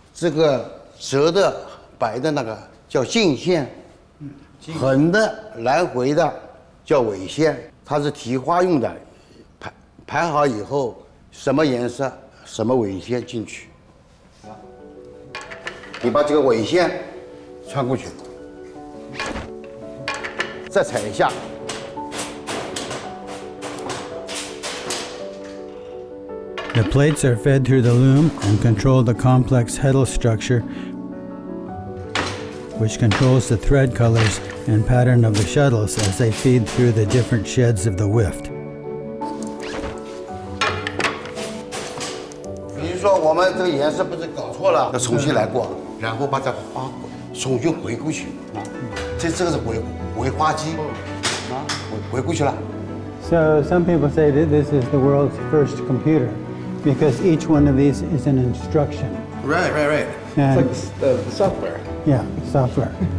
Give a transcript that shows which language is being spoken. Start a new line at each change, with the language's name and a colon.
Chinese: 这个折的白的那个叫径线，横的来回的叫纬线，它是提花用的，盘好以后。什么颜色，什么纬线进去。你把这个纬线穿过去，再踩一下。
English: The plates are fed through the loom and control the complex heddle structure, which controls the thread colors and pattern of the shuttles as they feed through the different sheds of the wift.
Chinese: 说我们这个颜色不是搞错了，要重新来过，然后把这个花重新回过去啊。这个是回花机啊，回过去了。
English: So some people say that this is the world's first computer because each one of these is an instruction. Right. And it's like the software. Yeah, software.